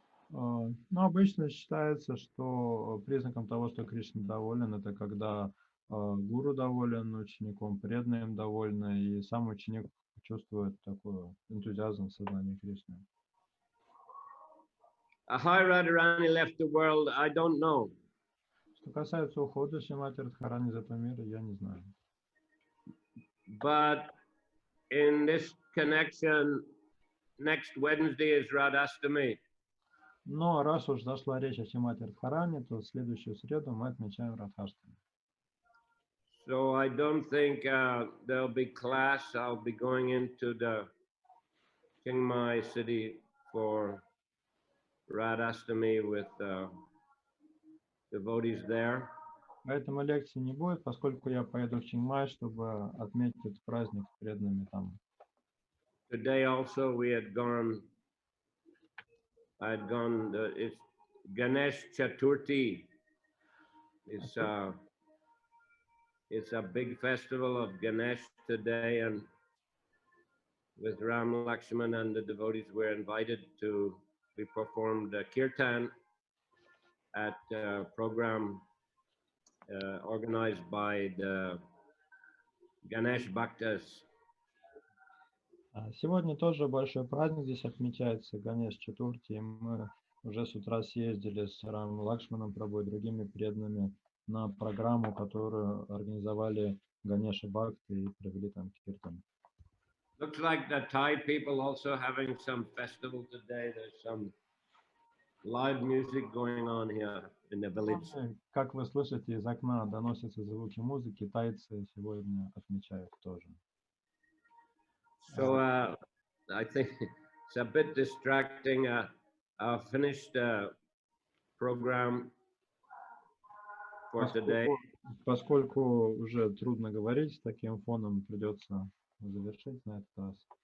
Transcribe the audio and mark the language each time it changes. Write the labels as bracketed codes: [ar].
[ru] Но обычно считается, что признаком того, что Кришна доволен, это когда гуру доволен учеником, преданный им довольны, и сам ученик чувствует такой энтузиазм в сознании Кришны. [en] How Radharani left the world, I don't know. [ru] Что касается ухода Шримати Радхарани из этого мира, я не знаю. [en] But in this connection, next Wednesday is Radhastami. [ru] Но раз уж зашла речь о Шримати Радхарани, то в следующую среду мы отмечаем Радхаштами. [en] So I don't think there'll be class. I'll be going into the Chiang Mai city for Radhastami with devotees there. [ru] Поэтому лекции не будет, поскольку я поеду в Чингмай, чтобы отметить этот праздник с преданными там. [en] Today also we had gone. It's Ganesh Chaturthi. It's a big festival of Ganesh today, and with Ram Lakshman and the devotees were invited to be performed kirtan at a program organized by the Ganesh Bhaktas. [ru] Сегодня тоже большой праздник здесь отмечается, Ганеш Чатурти, и мы уже с утра съездили с Рам Лакшманом Прабhu и другими преданными на программу, которую организовали Ганеша Бхакты и провели там киртан. [en] Looks like the Thai people also having some festival today. There's some live music going on here in the village. [ru] Как вы слышите, из окна доносятся звуки музыки, тайцы сегодня отмечают тоже. [en] So I think it's a bit distracting. I'll finish the program for today. [ru] Поскольку уже трудно говорить с таким фоном, придется завершить на этот раз.